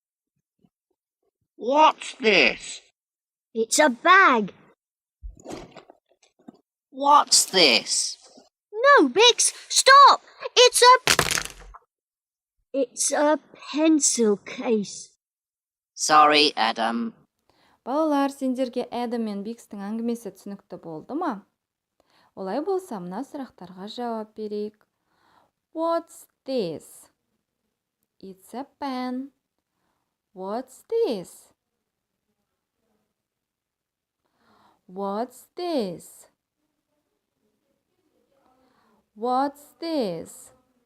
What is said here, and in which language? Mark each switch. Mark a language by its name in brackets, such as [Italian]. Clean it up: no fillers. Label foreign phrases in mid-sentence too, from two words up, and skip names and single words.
[English] What's this? It's a bag. What's this? No, Bix, stop! It's a pencil case. Sorry, Adam. [Kazakh] Балалар, сендерге Адам мен Бикстің әңгімесі түсінікті болды ма? Олай болса, мына сұрақтарға жауап берейік. [English] What's this? It's a pen. What's this? What's this? What's this?